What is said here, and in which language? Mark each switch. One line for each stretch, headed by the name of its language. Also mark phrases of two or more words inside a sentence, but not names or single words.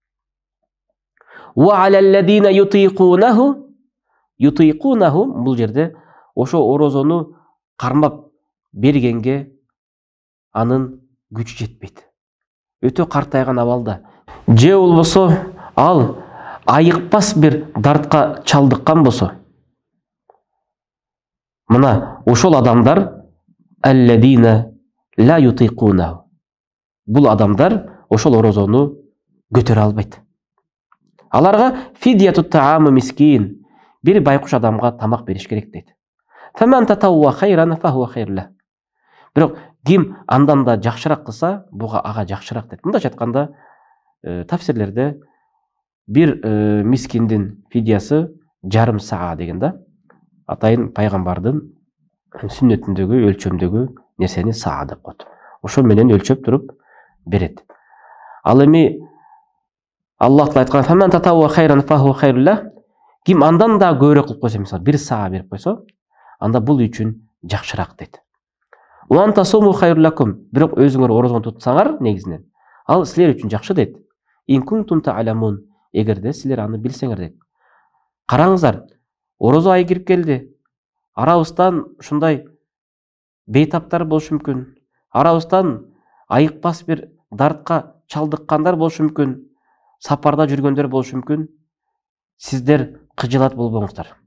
Arabic: وعلى الذين يطيقونه,
Kyrgyz: бул жерде ошо орозону кармап бергенге анын күчү жетпейт. Өтө картайган абалда, же болбосо ал айыкпас бир дартка чалдыккан болсо, мына ошол адамдар
Arabic: الذين لا يطيقونه.
Kyrgyz: Бул адамдар ошол орозону көтөрө албайт. Аларга
Arabic: فدية طعام مسكين,
Kyrgyz: бир байкуш адамга тамак бериш керек дейт.
Arabic: فمن تطوع خيرا فهو خير له.
Kyrgyz: Бирок ким андан да жакшыраак кылса, буга ага жакшыраак дейт. Мындайча айтканда, тафсирлерде бир мискиндин фидиясы жарым саа деген да. Атайын пайгамбардын сүннөтүндөгү, өлчөмдөгү нерсени саа деп коет. Ошо менен өлчөп туруп берет. Ал эми Аллах айткан:
Arabic: "فمن تطوع خيرا فهو خير له",
Kyrgyz: ким андан да көбүрөөк кылып койсо, мисалы бир саа берип койсо, анда бул үчүн жакшыраак дейт.
Arabic: وأن تصوموا خير لكم,
Kyrgyz: бирок өзүңөр орозону тутсаңар негизинен, ал силер үчүн жакшы дейт.
Arabic: إن كنتم تعلمون,
Kyrgyz: эгерде силер аны билсеңер дейт. Караңыздар, орозо айы кирип келди. Арабыздан ушундай бейтаптар болушу мүмкүн. Арабыздан айыкпас бир дартка чалдыккандар болушу мүмкүн. Сапарда жүргөндөр болушу мүмкүн. Сиздер кыжылат болбоңуздар.